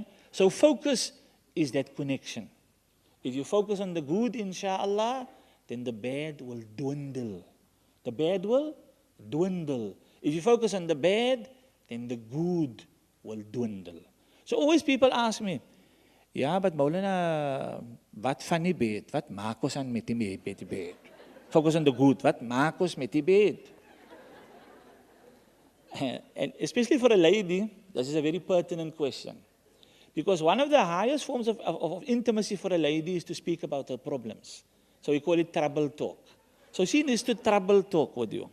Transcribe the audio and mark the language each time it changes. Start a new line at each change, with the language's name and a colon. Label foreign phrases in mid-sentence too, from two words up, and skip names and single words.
English: So focus is that connection. If you focus on the good, inshallah, then the bad will dwindle. The bad will dwindle. If you focus on the bad, then the good will dwindle. So always people ask me, ja, but Maulana,
Afrikaans: wat van die bad? Wat maak ons aan met die bad?
English: Focus on the good.
Afrikaans: Wat maak ons met die bad?
English: And especially for a lady, this is a very pertinent question. Because one of the highest forms of intimacy for a lady is to speak about her problems. So we call it trouble talk. So she needs to trouble talk with you.